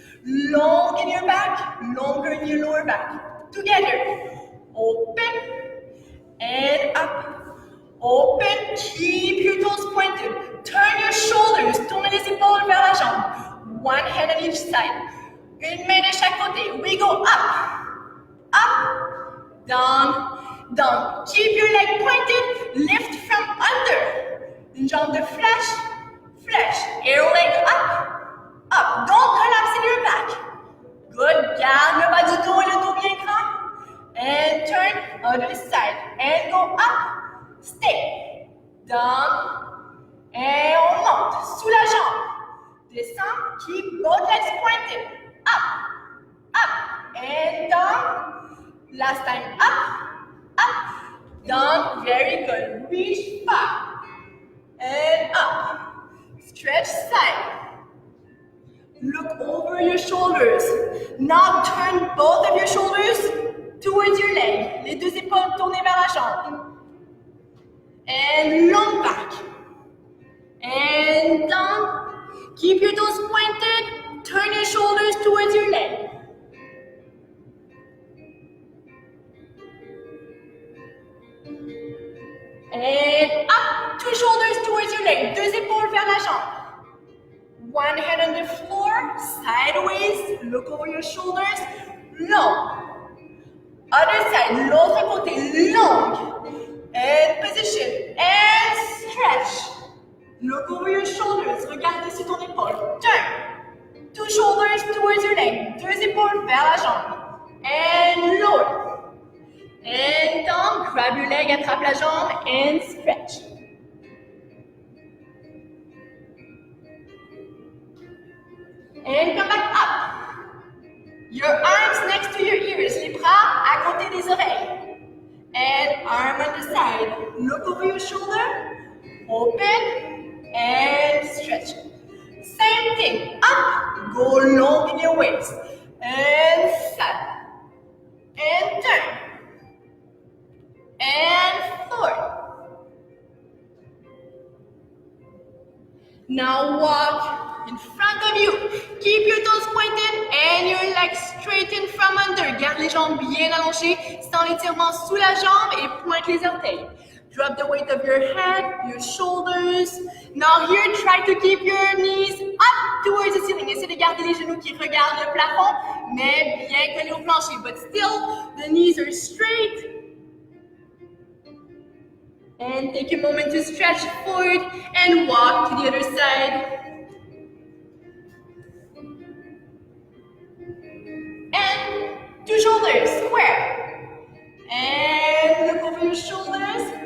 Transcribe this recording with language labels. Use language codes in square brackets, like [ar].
[en] Long in your back, longer in your lower back. Together. Open and up. Open, keep your toes pointed. Turn your shoulders, [fr] tournez les épaules vers la jambe. [en] One hand on each side. [fr] Une main de chaque côté. [en] We go up, up, down, down. Keep your leg pointed, lift from under. [fr] Une jambe de flash, flash. [en] Air leg up, up. Don't collapse in your back. Good, [fr] garde le bas du dos et le dos bien grand. [en] And turn other side. And go up, stay, down. [fr] Et on monte, sous la jambe. [en] Descend, keep both legs pointed. Up, up, and down. Last time, up, down. Very good. Reach far, and up. Stretch side. Look over your shoulders. Now turn both of your shoulders towards your leg. [fr] Les deux épaules tournées vers la jambe. [en] And long back. And down. Keep your toes pointed. Turn your shoulders towards your leg. And up. Two shoulders towards your leg. [fr] Deux épaules vers la jambe. [en] One hand on the floor. Sideways. Look over your shoulders. Long. Other side. [fr] L'autre côté. [en] Long. And position. And stretch. Look over your shoulders. [fr] Regardez sur ton épaule. [en] Turn. Two shoulders towards your leg. [fr] Deux épaules vers la jambe. [en] And lower. And down. Grab your leg, [fr] attrape la jambe, [en] and stretch. And come back up. Your arms next to your ears. [fr] Les bras à côté des oreilles. [en] And arm on the side. Look over your shoulder. Open and stretch. Same thing. Up. Go long in your waist. And side. And turn. And forward. Now walk in front of you. Keep your toes pointed and your legs straightened from under. [fr] Garde les jambes bien allongées, sans l'étirement sous la jambe et pointe les orteils. [en] Drop the weight of your head, your shoulders. Now here, try to keep your knees up towards the ceiling. [fr] Essayez de garder les genoux qui regardent le plafond, mais bien collés au plancher. [en] But still, the knees are straight. And take a moment to stretch forward and walk to the other side. And two shoulders, square. And look over your shoulders.